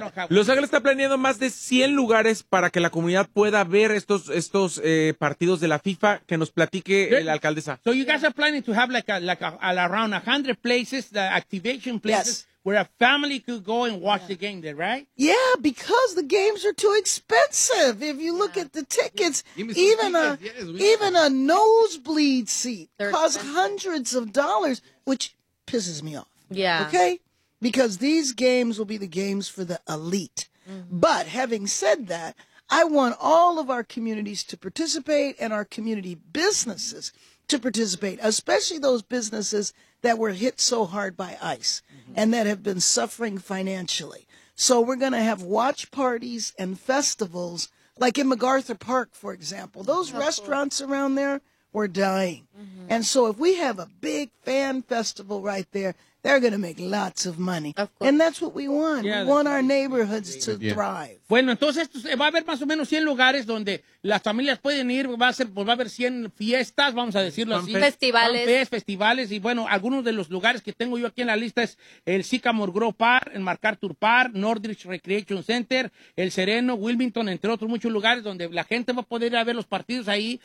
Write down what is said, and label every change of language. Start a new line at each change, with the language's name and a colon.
Spanish: Los Ángeles está planeando más de 100 lugares para que la comunidad pueda ver estos partidos de la FIFA que nos platique la alcaldesa.
English: So you guys are planning to have like a around 100 places, the activation places. Yes. Where a family could go and watch the game there, right? Yeah, because the games are too expensive. If you look at the tickets, even a nosebleed seat costs hundreds of dollars, which pisses me off. Yeah. Okay? Because these games will be the games for the elite. Mm-hmm. But having said that, I want all of our communities to participate and our community businesses to participate, especially those businesses that were hit so hard by ICE mm-hmm. and that have been suffering financially. So we're going to have watch parties and festivals, like in MacArthur Park, for example. Those restaurants around there were dying. Mm-hmm. And so if we have a big fan festival right there, they're going to make lots of money. Of course. And that's what we want. Yeah, we want our neighborhoods to thrive.
Spanish: Bueno, entonces va a haber más o menos 100 lugares donde las familias pueden ir. Va a haber 100 fiestas, vamos a decirlo así. Festivales. Y bueno, algunos de los lugares que tengo yo aquí en la lista es el Sycamore Grove Park, el MacArthur Park, Northridge Recreation Center, el Sereno, Wilmington, entre otros muchos lugares donde la gente va a poder ir a ver los partidos ahí.